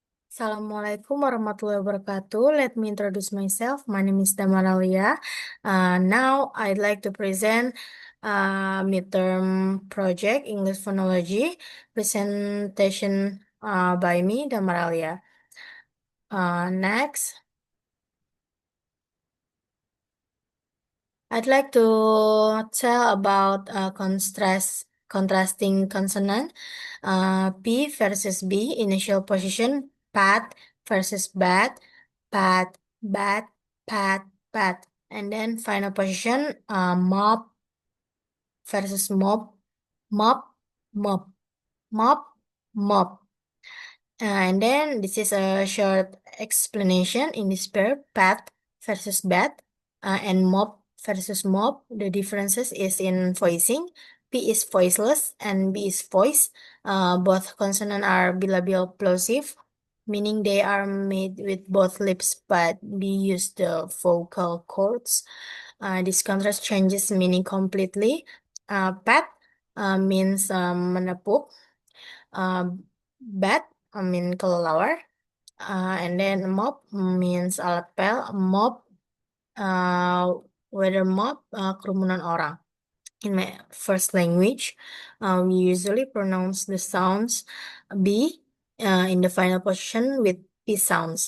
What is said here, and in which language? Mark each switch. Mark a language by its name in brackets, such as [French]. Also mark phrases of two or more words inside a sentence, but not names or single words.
[Arabic] السلام عليكم ورحمة الله وبركاته. [English] Let me introduce myself. My name is Damaralia. Now I'd like to present midterm project English phonology presentation by me, Damaralia. Next, I'd like to tell about contrasting consonant. P versus B, initial position, pat versus bat, pat, bat, pat, pat. And then final position, mop versus mop, mop, mop, mop, mop. And then this is a short explanation in this pair, pat versus bat, and mop versus mop. The differences is in voicing. P is voiceless and B is voice. Both consonants are bilabial plosive, meaning they are made with both lips, but we use the vocal cords. This contrast changes meaning completely. Pat means menepuk. Bat kelelawar. And then mop means [Indonesian] alat pel. [English] Mop, whether mop, [Indonesian] kerumunan orang. [English] In my first language, we usually pronounce the sounds B in the final position with P sounds.